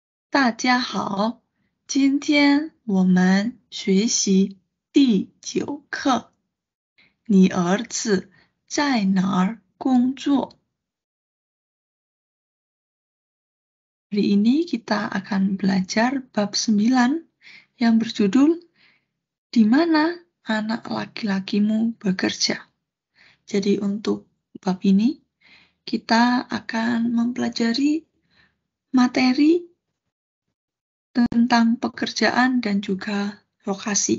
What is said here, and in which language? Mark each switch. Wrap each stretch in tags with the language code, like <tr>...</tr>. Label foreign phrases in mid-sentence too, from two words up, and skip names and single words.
<zh>大家好，今天我们学习第9课。你儿子在哪儿工作？</zh> <id>Hari ini kita akan belajar bab 9 yang berjudul Di mana anak laki-lakimu bekerja? Jadi untuk bab ini kita akan mempelajari materi tentang pekerjaan dan juga lokasi.</id>